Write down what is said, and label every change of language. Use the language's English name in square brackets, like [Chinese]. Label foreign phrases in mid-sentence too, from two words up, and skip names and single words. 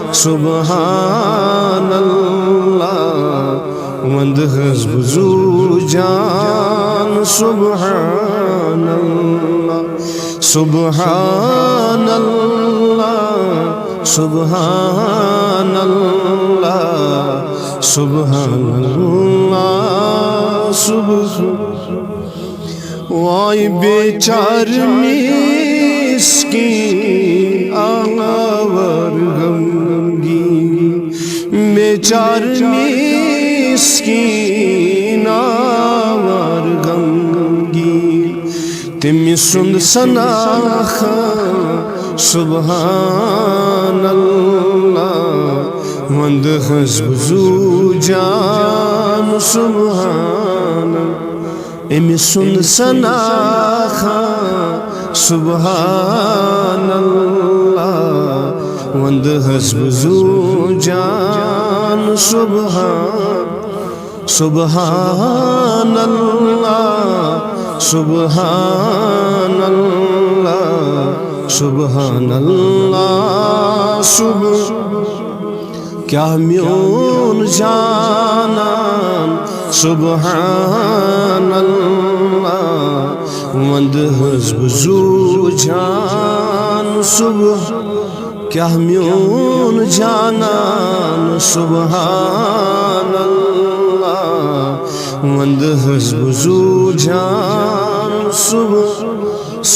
[Arabic] سبحان اللہ [Kashmiri] وند حسب زو جان [Arabic] سبحان اللہ سبحان اللہ سبحان اللہ سبحان اللہ سبحان [Kashmiri] وائی بیچار مسکین آور غمگین بیچار مسکین آور غمگین تمی سند سناخ [Arabic] سبحان اللہ [Kashmiri] وند حسب زو جان سبحان امی سند سناخ [Arabic] سبحان اللہ [Kashmiri] وند حسب زو جان [Arabic] سبحان اللہ سبحان اللہ سبحان اللہ [Kashmiri] کیا میون جانان [Arabic] سبحان اللہ [Kashmiri] وند حسب زو جان کیا میون جانان [Arabic] سبحان اللہ [Kashmiri] وند حسب زو جان